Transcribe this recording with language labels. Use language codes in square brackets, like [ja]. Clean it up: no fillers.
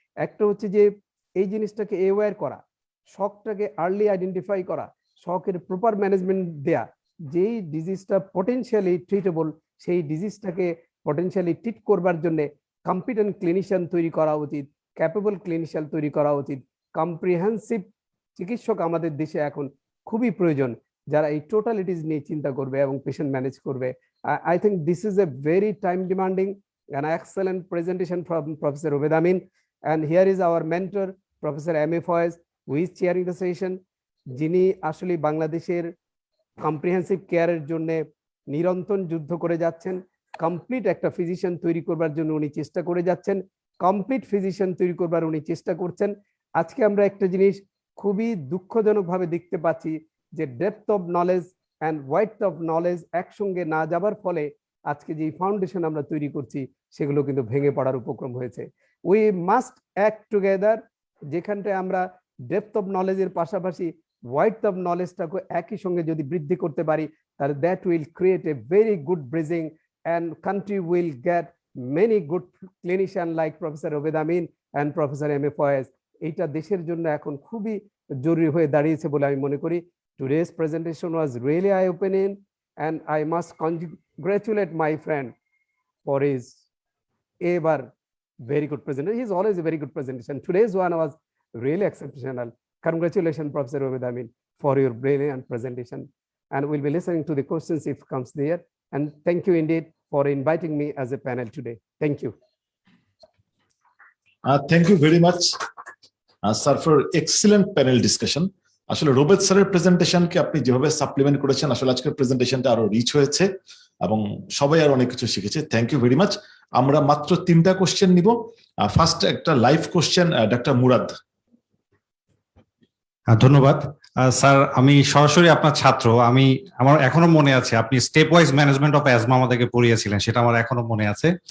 [bn] একটা হচ্ছে যে এই জিনিসটাকে অ্যাওয়্যার করা, শকটাকে আর্লি আইডেন্টিফাই করা, শকের প্রপার ম্যানেজমেন্ট দেয়া, যেই ডিজিজটা পটেনশিয়ালি ট্রিটেবল সেই ডিজিজটাকে পটেনশিয়ালি ট্রিট করবার জন্য কম্পিটেন্ট ক্লিনিশিয়ান তৈরি করা উচিত, ক্যাপেবল ক্লিনিশিয়ান তৈরি করা উচিত। কম্প্রিহেন্সিভ চিকিৎসক আমাদের দেশে এখন খুবই প্রয়োজন, যারা এই টোটালিটিস নিয়ে চিন্তা করবে এবং পেশেন্ট ম্যানেজ করবে। [en] I think this is a very time demanding and excellent presentation from Professor Obed Amin. And here is our mentor, Professor M.A. [bn] Faiz, [en] who is chairing the session, [bn] যিনি আসলে বাংলাদেশের কম্প্রিহেন্সিভ কেয়ারের জন্য নিরন্তর যুদ্ধ করে যাচ্ছেন। কমপ্লিট একটা ফিজিশিয়ান তৈরি করবার জন্য উনি চেষ্টা করে যাচ্ছেন, কমপ্লিট ফিজিশিয়ান তৈরি করবার উনি চেষ্টা করছেন। আজকে আমরা একটা জিনিস খুবই দুঃখজনকভাবে দেখতে পাচ্ছি যে [en] depth of knowledge and width of knowledge [bn] একসঙ্গে না যাবার ফলে আজকে যে ফাউন্ডেশন আমরা তৈরি করছি সেগুলো কিন্তু ভেঙে পড়ার উপক্রম হয়েছে। [en] we must act together, [bn] যেখানটায় আমরা ডেপথ অফ নলেজের পাশাপাশি ওয়াইডথ অফ নলেজটাকে একই সঙ্গে যদি বৃদ্ধি করতে পারি, তাহলে [en] That will create a very good bridging and country will get many good clinician like Professor Obed Amin and Professor M.A. Faiz. [bn] এটা দেশের জন্য এখন খুবই জরুরি হয়ে দাঁড়িয়েছে বলে আমি মনে করি। [en] Today's presentation was really eye-opening and I must congratulate my friend for his ever very good presentation. He's always a very good presentation. Today's one was really exceptional. Congratulations, Professor Obed Amin, for your brilliant presentation. And we'll be listening to the questions if comes there. And thank you indeed for inviting me as a panel today. Thank you. Thank you very much, sir, for excellent panel discussion. [bn] আসলে রোবেদ স্যারের প্রেজেন্টেশনকে আপনি যেভাবে supplement করেছেন, আসলে আজকের প্রেজেন্টেশনটা আরো rich হয়েছে এবং সবাই আর অনেক কিছু শিখেছে। [en] Thank you very much. [bn] আমরা মাত্র 3টা কোশ্চেন নিব। ফার্স্ট একটা লাইভ কোশ্চেন, ডক্টর মুরাদ। ধন্যবাদ স্যার, আমি সরাসরি আপনার ছাত্র। আমার এখনো মনে আছে আপনি step wise management of asthma আমাদেরকে পড়িয়েছিলেন, সেটা আমার এখনো মনে আছে।